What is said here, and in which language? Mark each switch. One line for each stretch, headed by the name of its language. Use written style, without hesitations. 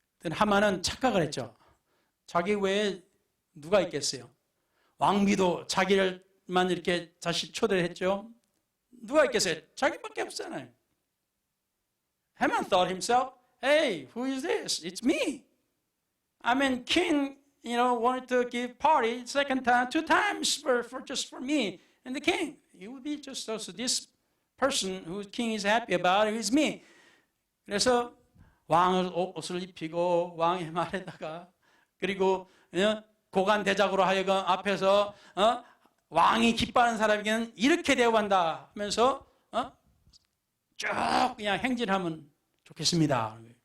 Korean: 하만은 착각을 했죠. 자기 외에 누가 있겠어요? 왕비도 자기를만 이렇게 다시 초대를 했죠. 누가 있겠어요? 자기밖에 없잖아요.
English: Haman thought himself, hey, who is this? It's me. I mean, king, wanted to give party second time, 2 times for just for me and the king. It would be just also this person who king is happy about it is me.
Korean: 그래서 왕을 옷을 입히고 왕의 말에다가 그리고 고관 대작으로 하여금 앞에서 왕이 기뻐하는 사람에게는 이렇게 대우한다 하면서 쭉 그냥 행진하면 좋겠습니다.